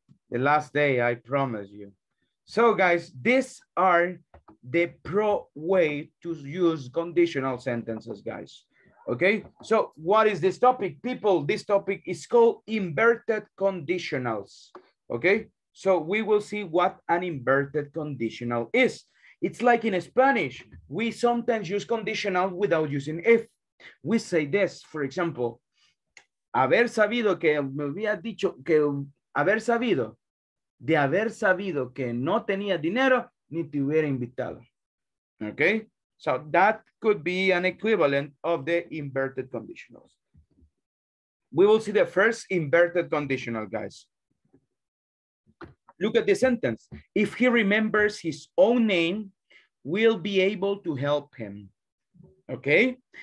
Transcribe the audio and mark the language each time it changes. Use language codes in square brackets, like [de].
[en] The last day, I promise you. So guys, these are the pro way to use conditional sentences, guys. Okay, so what is this topic? People, this topic is called inverted conditionals. Okay, so we will see what an inverted conditional is. It's like in Spanish, we sometimes use conditional without using if. We say this, for example, [es] haber sabido que me había dicho que haber sabido, de haber sabido que no tenía dinero, ni te hubiera invitado. [en] Okay, so that could be an equivalent of the inverted conditionals. we will see the first inverted conditional, guys. Look at the sentence. If he remembers his own name, we'll be able to help him. Okay?